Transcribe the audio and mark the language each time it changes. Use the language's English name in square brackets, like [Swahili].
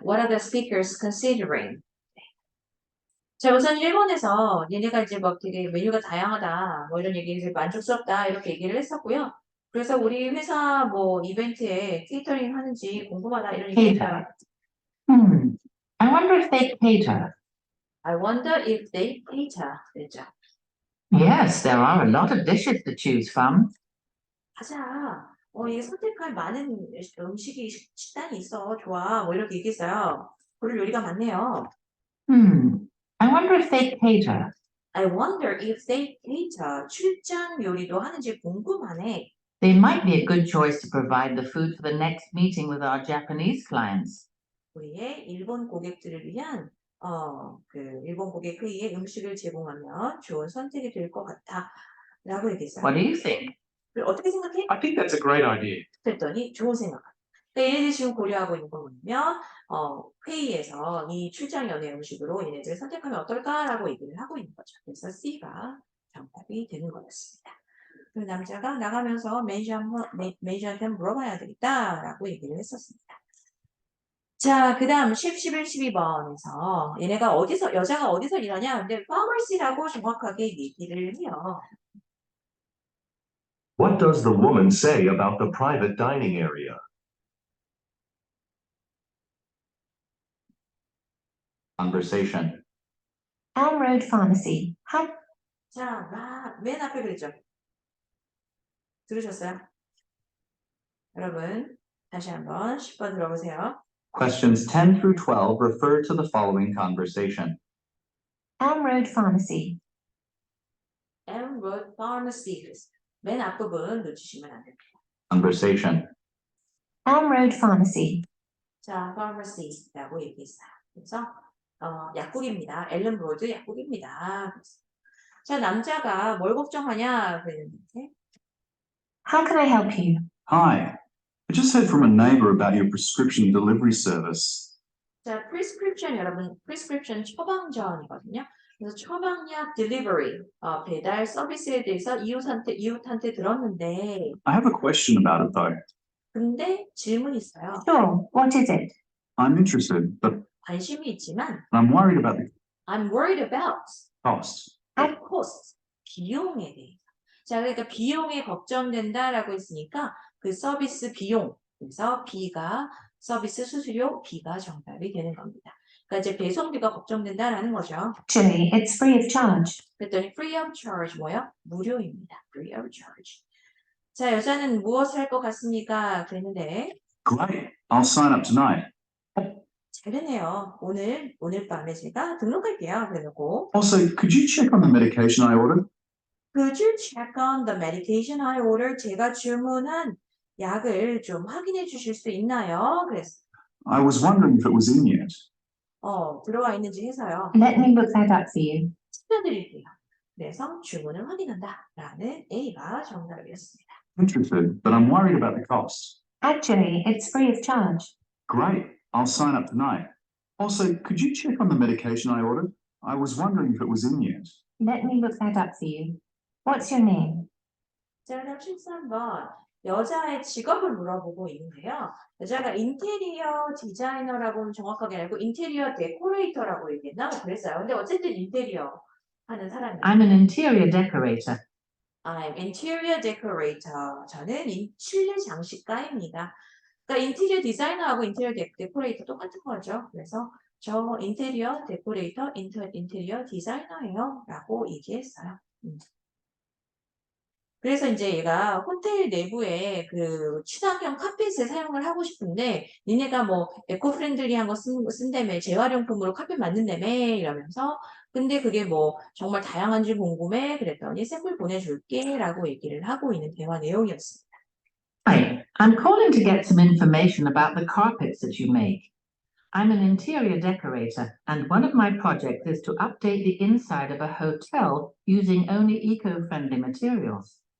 [English] What are the speakers considering? [Korean] 자, 우선 일본에서 얘네가 이제 뭐 되게 메뉴가 다양하다, 뭐 이런 얘기, 만족스럽다, 이렇게 얘기를 했었고요. 그래서 우리 회사 뭐 이벤트에 케이터링 하는지 궁금하다, 이런 얘기 했어요. [English] I wonder if they cater. I wonder if they cater. [Korean] 그랬죠. [English] Yes, there are a lot of dishes to choose from. [Korean] 맞아. 이게 선택할 많은 음식이, 식단이 있어. 좋아. 뭐 이렇게 얘기했어요. 고를 요리가 많네요. [English] I wonder if they cater. I wonder if they cater. [Korean] 출장 요리도 하는지 궁금하네. [English] They might be a good choice to provide the food for the next meeting with our Japanese clients. [Korean] 우리의 일본 고객들을 위한 일본 고객 회의에 음식을 제공하면 좋은 선택이 될 것 같다. 라고 얘기했어요. [English] What do you think? [Korean] 어떻게 생각해? [English] I think that's a great idea. [Korean] 그랬더니 좋은 생각. 그러니까 얘네들이 지금 고려하고 있는 거 뭐냐면 회의에서 이 출장 연예 음식으로 얘네들을 선택하면 어떨까라고 얘기를 하고 있는 거죠. 그래서 C가 정답이 되는 거였습니다. 그 남자가 나가면서 매니저한테 물어봐야 되겠다라고 얘기를 했었습니다. 자, 그 다음 10, 11, 12번에서 얘네가 여자가 어디서 일하냐? 근데 pharmacy라고 정확하게 얘기를 해요. [English] What does the woman say about the private dining area? Conversation. Elm Road Pharmacy. How [Korean] 자, 맨 앞에 그랬죠? 들으셨어요? 여러분, 다시 한번 10번 들어보세요. [English] Questions 10 through 12 refer to the following conversation. Elm Road Pharmacy. Elm Road Pharmacy. [Korean] 맨 앞부분 놓치시면 안 됩니다. [English] Conversation. Elm Road Pharmacy. [Korean] 자, pharmacy라고 얘기했어요. 그래서 약국입니다. 엘름 로드 약국입니다. 자, 남자가 뭘 걱정하냐 그랬는데. [English] How can I help you? Hi, I just heard from a neighbor about your prescription delivery service. [Korean] 자, prescription 여러분, prescription 처방전이거든요. 그래서 처방약 delivery 배달 서비스에 대해서 이웃한테 들었는데. [English] I have a question about it though. [Korean] 근데 질문이 있어요. [English] Sure. What is it? I'm interested, but [Korean] 관심이 있지만. [English] I'm worried about the I'm worried about. cost. The cost. [Korean] 비용에 대해서. 자, 그러니까 비용에 걱정된다라고 했으니까 그 서비스 비용. 그래서 B가 서비스 수수료, B가 정답이 되는 겁니다. 그러니까 이제 배송비가 걱정된다라는 거죠. [English] Actually, it's free of charge. [Korean] 그랬더니 [English] free of charge [Korean] 뭐요? 무료입니다. [English] free of charge. [Korean] 자, 여자는 무엇을 할 것 같습니까? 그랬는데. [English] Great, I'll sign up tonight. [Korean] 잘 되네요. 오늘 밤에 제가 등록할게요. 그래놓고. [English] Also, could you check on the medication I ordered? Could you check on the medication I ordered? [Korean] 제가 주문한 약을 좀 확인해 주실 수 있나요? 그랬어요. [English] I was wondering if it was in yet. [Korean] 들어와 있는지 해서요. [English] Let me look that up for you. [Korean] 찾아드릴게요. 그래서 주문을 확인한다. 라는 A가 정답이었습니다. [English] Interested, but I'm worried about the cost. Actually, it's free of charge. Great, I'll sign up tonight. Also, could you check on the medication I ordered? I was wondering if it was in yet. Let me look that up for you. What's your name? [Korean] 자, 그다음 13번. 여자의 직업을 물어보고 있는데요. 여자가 인테리어 디자이너라고는 정확하게 알고 인테리어 데코레이터라고 얘기했나? 그랬어요. 근데 어쨌든 인테리어 하는 사람이에요. [English] I'm an interior decorator. I'm interior decorator. [Korean] 저는 실내 장식가입니다. 그러니까 인테리어 디자이너하고 인테리어 데코레이터 똑같은 거죠. 그래서 저 인테리어 데코레이터, 인테리어 디자이너예요. 라고 얘기했어요. 그래서 이제 얘가 호텔 내부에 그 친환경 카펫을 사용을 하고 싶은데 니네가 뭐 에코프렌들리한 거 쓴다며 재활용품으로 카펫 만든다며 이러면서 근데 그게 뭐 정말 다양한지 궁금해 그랬더니 샘플 보내줄게 라고 얘기를 하고 있는 대화 내용이었습니다. [English] Hi, I'm calling to get some information about the carpets that you make. I'm an interior decorator, and one of my projects is to update the inside of a hotel using only eco-friendly materials.